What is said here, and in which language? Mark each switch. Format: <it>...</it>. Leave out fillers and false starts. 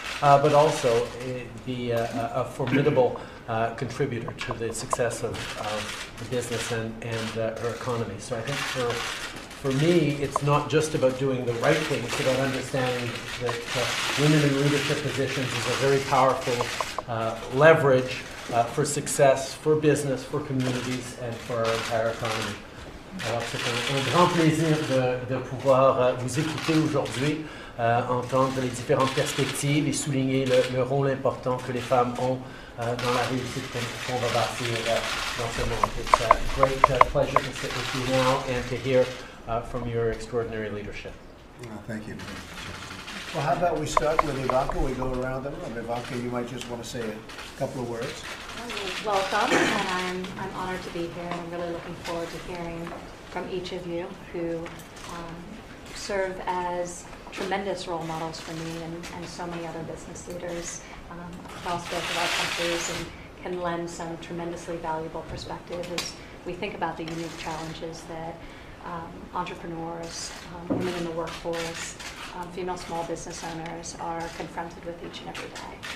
<en>But also be a formidable contributor to the success of the business and her economy. So I think for me, it's not just about doing the right thing, it's about understanding that women in leadership positions is a very powerful leverage for success, for business, for communities, and for our entire economy.</en> <fr>Alors c'est un grand plaisir de pouvoir vous écouter aujourd'hui. Entendre les différentes perspectives et souligner le rôle important que les femmes ont dans la réussite qu'on va bâtir dans ce monde.</fr> <en>It's a great pleasure to sit with you now and to hear from your extraordinary leadership. Thank you. Well, how about we start with Ivanka? We go around the room. Ivanka, you might just want to say a couple of words. Welcome, and I'm honored to be here, and I'm really looking forward to hearing from each of you who serve as tremendous role models for me and so many other business leaders across both of our countries, and can lend some tremendously valuable perspective as we think about the unique challenges that entrepreneurs, women in the workforce, female small business owners are confronted with each and every day.</en>